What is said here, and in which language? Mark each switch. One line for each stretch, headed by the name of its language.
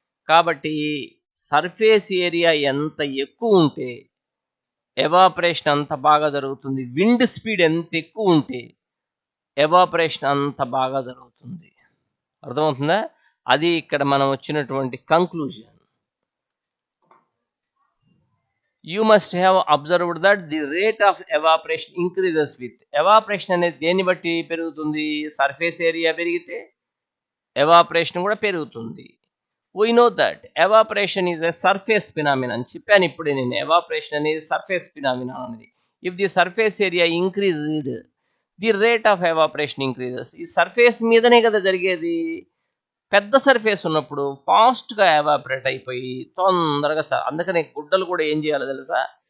Telugu: కాబట్టి surface area ఎంత ఎక్కువ ఉంటే ఎవాపరేషన్ అంత బాగా జరుగుతుంది. విండ్ స్పీడ్ ఎంత ఎక్కువ ఉంటే ఎవాపరేషన్ అంత బాగా జరుగుతుంది. అర్థమవుతుందా? అది ఇక్కడ మనం వచ్చినటువంటి conclusion.
English: You must have observed that the rate of evaporation increases with.
Telugu: Evaporation అనేది దేన్ని బట్టి పెరుగుతుంది? సర్ఫేస్ ఏరియా పెరిగితే ఎవాపరేషన్ కూడా పెరుగుతుంది.
English: We know that evaporation is a surface phenomenon.
Telugu: చెప్పాను ఇప్పుడే నేను, ఎవాపరేషన్ అనేది సర్ఫేస్ ఫినామినాన్ అనేది.
English: If the surface area increased, the rate of evaporation increases.
Telugu: ఈ సర్ఫేస్ మీదనే కదా జరిగేది. పెద్ద సర్ఫేస్ ఉన్నప్పుడు ఫాస్ట్గా ఎవాపరేట్ అయిపోయి తొందరగా అందుకనే గుడ్డలు కూడా ఏం చేయాలో తెలుసా?